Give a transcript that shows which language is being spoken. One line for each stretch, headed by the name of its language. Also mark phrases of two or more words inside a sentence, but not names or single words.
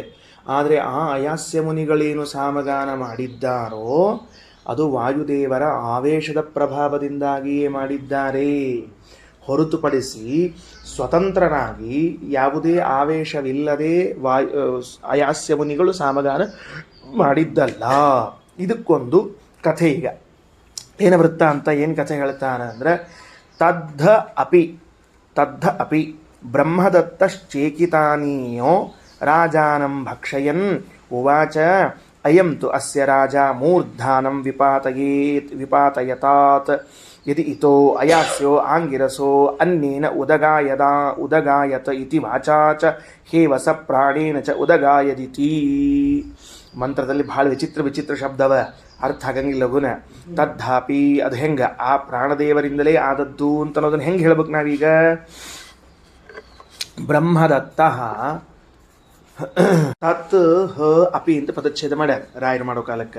Kannada: ಆದರೆ ಆ ಅಯಾಸ್ಯ ಮುನಿಗಳೇನು ಸಾಮಗಾನ ಮಾಡಿದ್ದಾರೋ ಅದು ವಾಯುದೇವರ ಆವೇಶದ ಪ್ರಭಾವದಿಂದಾಗಿಯೇ ಮಾಡಿದ್ದಾರೆ, ಹೊರತುಪಡಿಸಿ ಸ್ವತಂತ್ರರಾಗಿ ಯಾವುದೇ ಆವೇಶವಿಲ್ಲದೆ ಅಯಾಸ್ಯ ಮುನಿಗಳು ಸಾಮಗಾನ ಮಾಡಿದ್ದಲ್ಲ. ಇದಕ್ಕೊಂದು ಕಥೆ. ಈಗ ಏನ ವೃತ್ತ ಅಂತ ಏನು ಕಥೆ ಹೇಳ್ತಾನೆ ಅಂದರೆ
Sanskrit: ತದ್ಧ ಅಪಿ ಬ್ರಹ್ಮದತ್ತಶ್ಚೇಕಿತಾನೀಯೋ ರಾಜಾನಂ ಭಕ್ಷಯನ್ ಉವಾಚ ಅಯಂ ತು ಅಸ್ಯ ರಾಜ ಮೂರ್ಧಾನಂ ವಿಪಾತಯತಾತ್ ಯದಿ ಇತೋ ಅಯಾಸ್ಯೋ ಆಂಗಿರಸೋ ಅನ್ನೇನ ಉದಗಾಯತ ಇತಿ ವಾಚಾ ಚ ಹೇವಸ ಪ್ರಾಣೇನ ಚ ಉದಗಾಯದಿತಿ.
Kannada: ಮಂತ್ರದಲ್ಲಿ ಭಾಳ ವಿಚಿತ್ರ ಶಬ್ದವ, ಅರ್ಥ ಆಗಂಗಿಲ್ಲ ಲಘುನ. ತದ್ಧಾಪಿ ಅದು ಹೆಂಗೆ ಆ ಪ್ರಾಣದೇವರಿಂದಲೇ ಆದದ್ದು ಅಂತ ಅನ್ನೋದನ್ನು ಹೆಂಗೆ ಹೇಳ್ಬೇಕು ನಾವೀಗ? ಬ್ರಹ್ಮದತ್ತ
Sanskrit: ತತ್ ಹ ಅಪಿ
Kannada: ಅಂತ ಪದಚ್ಛೇದ ಮಾಡ್ಯಾರ ರಾಯರು ಮಾಡೋ ಕಾಲಕ್ಕೆ.